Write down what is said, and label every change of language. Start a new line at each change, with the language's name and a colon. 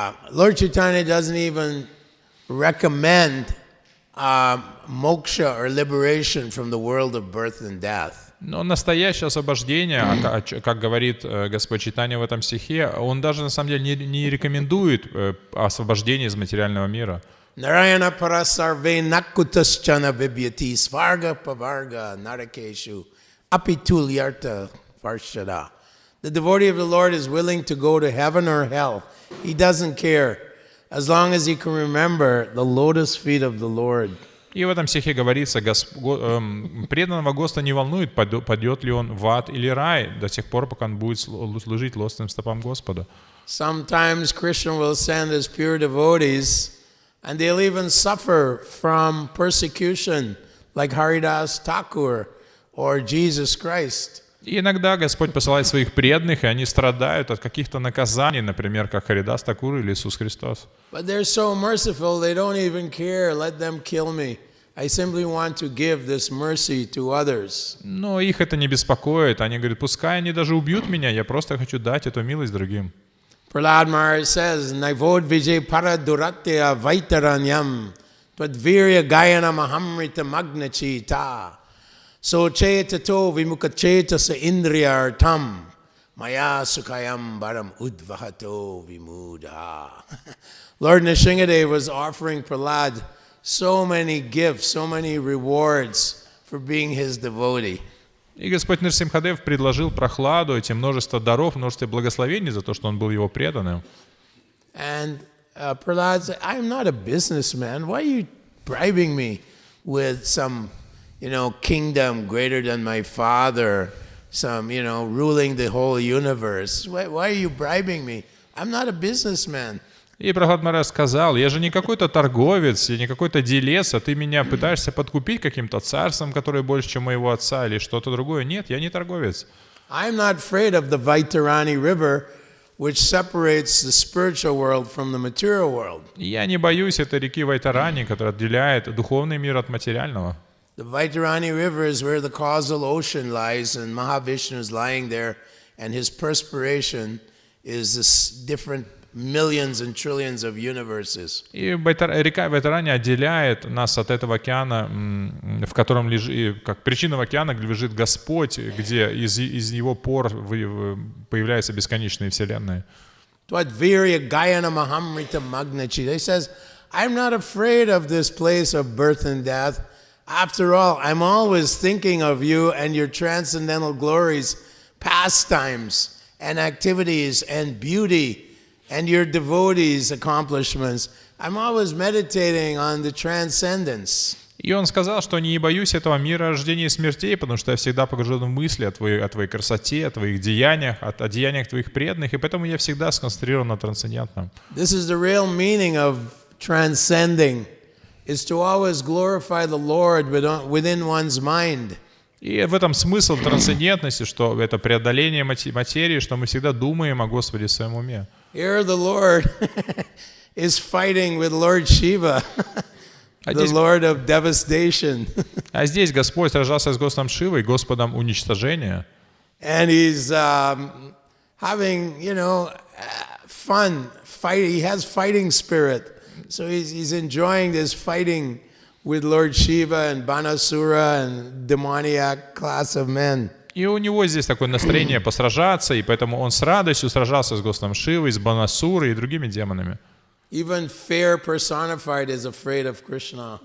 English: Lord Chaitanya doesn't even recommend moksha or liberation from the world of birth and death.
Russian: Но настоящее освобождение, как говорит Господь Чайтанья в этом стихе, он даже на самом деле не рекомендует освобождение из материального мира.
Sanskrit: Narayana parasarve nakutaschana vibhyati svarga pavarga narakeshu apitul yarta varshada.
English: The devotee of the Lord is willing to go to heaven or hell. He doesn't care, as long as he can remember the lotus feet of the Lord.
Russian: И в этом стихе говорится, преданного Господа не волнует, пойдет ли он в ад или рай, до тех пор, пока он будет служить лотосным стопам Господа.
English: Sometimes Krishna will send his pure devotees, and they'll even suffer from persecution, like Haridas Thakur or Jesus Christ.
Russian: И иногда Господь посылает своих преданных, и они страдают от каких-то наказаний, например, как Харидас Такур или Иисус Христос.
English: But they're so merciful, they don't even care. Let them kill me. I simply want to give this mercy to others.
Russian: Но их это не беспокоит. Они говорят, пускай они даже убьют меня, я просто хочу дать эту милость другим.
English: Prahlad Maharaj says,
Sanskrit: Naivod Vijay Paraduratya Vaitaranyam Twadvirya Gayana Mahamrita Magnachita So Chetato Vimukacheta Sa Indriyartam Maya Sukayam Baram Udvahato Vimuda.
English: Lord Nrsimhadev was offering Prahlad so many gifts, so many rewards for being his devotee.
Russian: И Господь Нрсимхадев предложил Прохладу эти множество даров, множество благословений за то, что он был его преданным.
English: And Prahlad said, I'm not a businessman. Why are you bribing me with some, kingdom greater than my father, some, ruling the whole universe. Why are you bribing me? I'm not a businessman.
Russian: И Прабхупад Махарадж сказал: я же не какой-то торговец, я не какой-то делец, а ты меня пытаешься подкупить каким-то царством, которое больше, чем моего отца, или что-то другое. Нет, я не торговец.
English: I'm not afraid of the Vaitarani river, which separates the spiritual world from the material world.
Russian: Я не боюсь этой реки Вайтарани, которая отделяет духовный мир от материального.
English: The Vaitarani river is where the causal ocean lies, and Mahavishnu is lying there, and his perspiration is this different millions and trillions of universes.
Russian: И река Вайтарани отделяет нас от этого океана, в котором лежит, как причина океана, где лежит Господь, где из его пор появляются бесконечные вселенные.
Sanskrit: Twadvirya Gayana Mahamrita Magnachi.
English: He says, I'm not afraid of this place of birth and death. After all, I'm always thinking of you and your transcendental glories, pastimes and activities and beauty and your devotees' accomplishments. I'm always meditating on the transcendence.
Russian: И он сказал, что не боюсь этого мира рождения и смертей, потому что я всегда погружен в мысли о твоей красоте, о твоих деяниях, о деяниях твоих преданных, и поэтому я всегда сконцентрирован на трансцендентном.
English: This is the real meaning of transcending, is to always glorify the Lord within one's mind.
Russian: И в этом смысл трансцендентности, что это преодоление материи, что мы всегда думаем о Господе в своем уме.
English: Here the Lord is fighting with Lord Shiva, the Lord of devastation.
Russian: А здесь Господь сражался с Господом Шивой, Господом уничтожения.
English: And he's having, fun. He has fighting spirit. So he's enjoying this fighting with Lord Shiva and Banasura and demoniac class of men.
Russian: И у него здесь такое настроение посражаться, и поэтому он с радостью сражался с Господом Шивой, с Банасурой и другими демонами.
English: Even fear personified is afraid of Krishna.